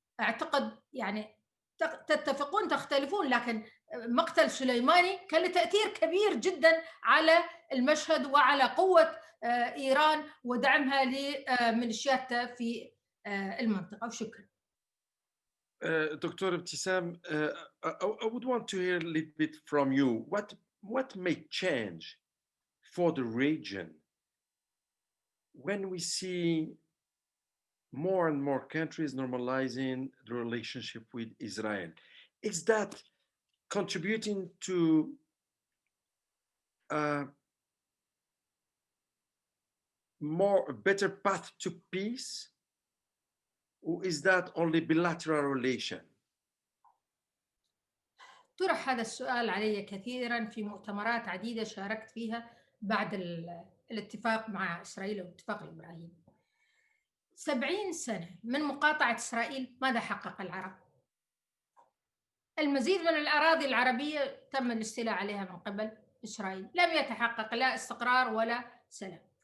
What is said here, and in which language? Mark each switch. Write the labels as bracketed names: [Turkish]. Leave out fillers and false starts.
[Arabic] أعتقد يعني تتفقون تختلفون، لكن مقتل سليماني كان له تأثير كبير جدا على المشهد وعلى قوة إيران ودعمها لميليشياتها في المنطقة. وشكرا. [English] Dr. Ebtesam, I would want to hear a little bit from you. What what may change for the region when we see more and more countries normalizing the relationship with Israel? Is that contributing to a better path to peace, or is that only bilateral relation? [Arabic] طرح هذا السؤال علي كثيرا في مؤتمرات عديدة شاركت فيها بعد الاتفاق مع إسرائيل والاتفاق الإبراهيمي. 70 سنة من مقاطعة إسرائيل، ماذا حقق العرب؟ المزيد من الأراضي العربية تم الاستيلاء عليها من قبل إسرائيل، لم يتحقق لا استقرار ولا سلام.